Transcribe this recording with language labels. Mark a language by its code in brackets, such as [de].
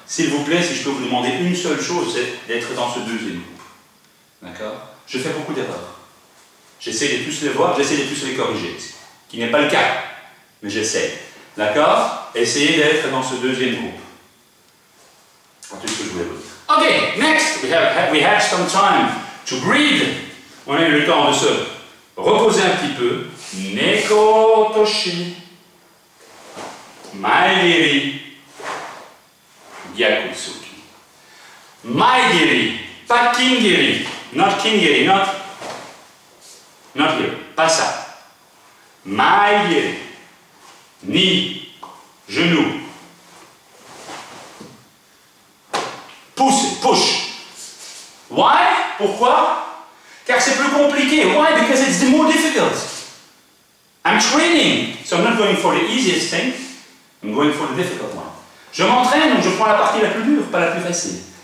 [fr] S'il vous plaît, si je peux vous demander une seule chose, c'est d'être dans ce deuxième groupe. D'accord? Je fais beaucoup d'erreurs. J'essaie de tous les voir, j'essaie de tous les corriger, ce qui n'est pas le cas, mais j'essaie. D'accord? Essayez d'être dans ce deuxième groupe. C'est tout ce que je voulais vous dire. [en] Ok, next, we had some time to breathe. [fr] On a eu le temps de se reposer un petit peu. Neko toshi, maigiri, gyakusuki. Maigiri, pas kingiri, [en] not kingiri, not here, [fr] pas ça. Maigiri, ni genou. [en] Push. Why? [fr] Pourquoi? Car c'est plus compliqué. [en] Why? Because it's the more difficult. I'm training, so I'm not going for the easiest thing. I'm going for the difficult one. [fr] Je m'entraîne, donc je prends la partie la plus dure, pas la plus facile.